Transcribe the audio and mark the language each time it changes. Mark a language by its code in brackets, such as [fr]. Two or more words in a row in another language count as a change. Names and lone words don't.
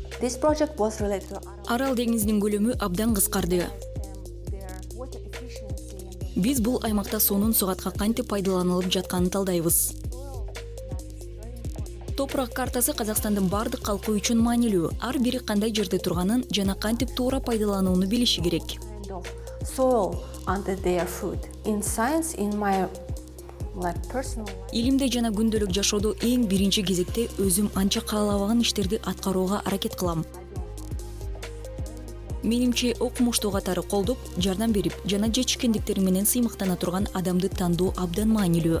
[en] This project was related to [ky] Арал деңизинин көлөмү абдан кыскарды. [en] their water efficiency and [ky] Биз бул аймакта суунун сугатка кантип пайдаланылып жатканын талдайбыз. Топурак картасы Казакстандын бардык калкы үчүн маанилүү. Ар бири кандай жерде турганын жана кантип туура пайдаланууну билиши керек. [en] kind of soil under their food. In science, in my personal life, [ky] Илимде жана күндөлүк жашоодо эң биринчи кезекте өзүм анча каалабаган иштерди аткарууга аракет кылам. Менимче окумуштуу катары колдоп, жардам берип жана жетишкендиктери менен сыймыктана турган адамды тандоо абдан маанилүү.